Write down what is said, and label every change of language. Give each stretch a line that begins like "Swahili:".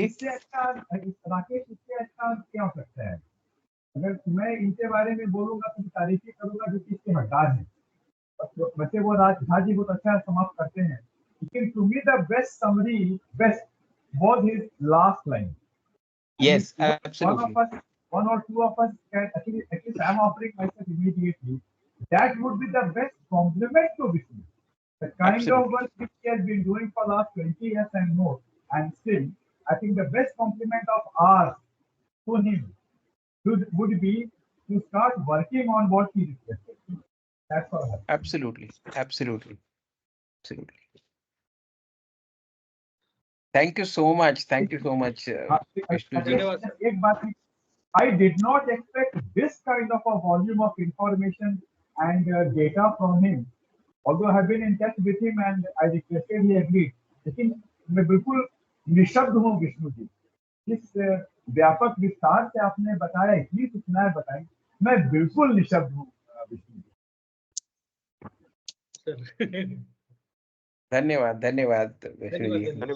Hindi: इससे अच्छा राकेश, इससे अच्छा क्या हो सकता है? अगर मैं इनके बारे में बोलूंगा तो तारीफ ही करूंगा जो कि इसके हकदार हैं। वैसे वो झा जी बहुत अच्छा समाप्त करते हैं, लेकिन
English: To me the best summary, best was his last line. yes, absolutely. One or two of us can actually, at least I'm offering myself immediately. That would be the best compliment to Vishnu. The kind Absolutely. of work which he has been doing for last 20 years and more, and still, I think the best compliment of ours to him would be to start working on what he requested. That's all. Absolutely. Absolutely. Absolutely. Thank you so much. Thank you so much, Vishnu ji.
Hindi: एक बात,
English: I did not expect this kind of a volume of information and data from him. Although I have been in touch with him and I requested, he agreed.
Hindi: लेकिन मैं बिल्कुल निशब्द हूँ विष्णु जी, इस व्यापक विस्तार से आपने बताया, इतनी सूचनाएं बताई, मैं बिल्कुल निशब्द हूँ विष्णु जी। धन्यवाद, धन्यवाद Vishnu ji.